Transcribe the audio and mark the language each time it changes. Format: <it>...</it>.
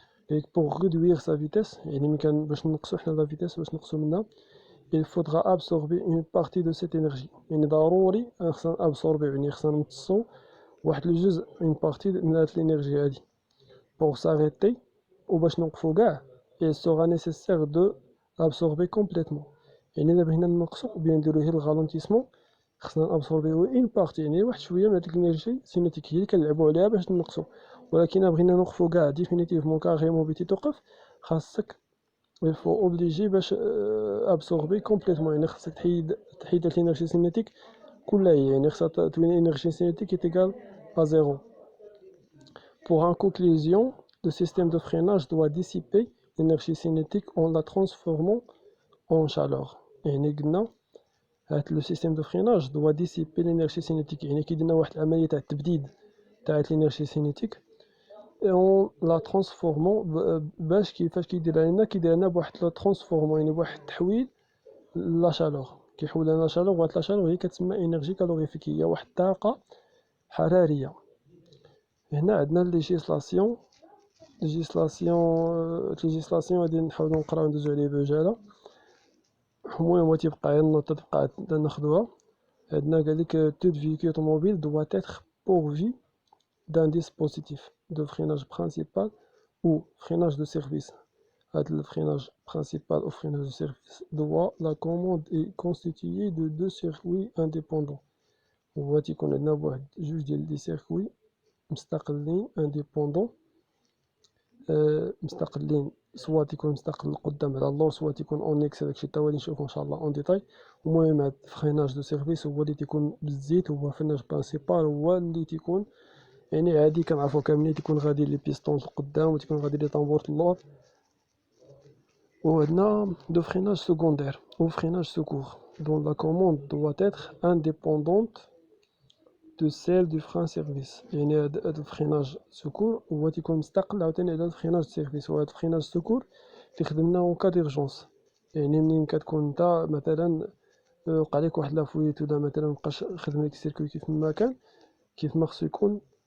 <ar>دونك بوغ ريدوير سا فيتيس، يعني ملي باش نقصو حنا لا فيتيس باش نقصو منها،</ar> <fr>il faudra absorber une partie de cette énergie.</fr> <ar>يعني ضروري خصنا absorber، يعني خصنا نمتصو واحد الجزء من بارتي من هاد الانرجي هادي</ar> <fr>pour s'arrêter</fr> <ar>وباش نوقفو كاع.</ar> <fr>il sera nécessaire de absorber complètement.</fr> <ar>يعني إلا بغينا نقصو وبينا نديرو غير الغالونتيسمون، خصنا نابسوربيو اون بارتي، يعني واحد شويه من هاديك الانرجي سينيتيك هي اللي كنلعبو عليها باش نقصو. ولكن إلا بغينا نوقفو كاع ديفينيتيفمون كاريمون بغيتي توقف، خاصك</ar> <fr>il faut obliger</fr> <ar>باش absorber complètement، يعني خاصك تحيد داك الانرجي سينيتيك كلها، يعني خاصها تولي انرجي سينيتيك</ar> <fr>est égal à zéro. Pour en conclusion, le système de freinage doit dissiper l'énergie cinétique en la transformant en chaleur.</fr> <ar>يعني قلنا هاد لو سيستيم دو فريناج</ar> <fr>doit dissiper l'énergie cinétique،</fr> <ar>يعني كيدير لنا واحد العملية تاع التبديد تاع الانرجي سينيتيك اون لا ترانسفورمون. باش كيفاش كيدير لنا بواحد لا ترانسفورمون، يعني بواحد التحويل لا شالور، كيحول لنا شالور. وهاد لا شالور هي كتسمى انرجي كالوريفيك، هي واحد الطاقة حرارية. هنا عندنا ليجيسلاسيون غادي نحاولو نقراو ندوزو عليه بعجالة. المهم تيبقى غير النوط تبقى ناخدوها. عندنا قالك</ar> <fr>tout véhicule automobile doit être pourvu d'un dispositif de freinage principal ou freinage de service. Le freinage principal ou freinage de service doit, la commande est constituée de deux circuits indépendants.</fr> <ar>هو تيكون عندنا بواحد جوج ديال لي سيركوي مستقلين انديبوندون، مستقلين، سوا تيكون مستقل القدام على اللور، سوا تيكون اون اكس. داكشي تا هو اللي نشوفو ان شاء الله اون ديتاي. المهم هاد فريناج دو سيرفيس هو اللي تيكون بالزيت، هو فريناج برينسيبال هو اللي تيكون يعني عادي كنعرفو كاملين، تيكون غادي لي بيستون القدام وتيكون غادي لي طامبور اللور. وعندنا دو فريناج سكوندير</ar> <fr>ou freinage secours dont la commande doit être indépendante de celle du frein service.</fr> <ar>يعني هاد الفريناج سكور هو تيكون مستقل عاوتاني على الفريناج سيرفيس. وهاد الفريناج سكور تيخدم لنا اون كا ديرجونس، يعني منين كتكون نتا مثلا وقع لك واحد لافويت ولا مثلا مبقاش خدم لك السيركوي كيف ما كان، كيف ما خصو يكون.</ar>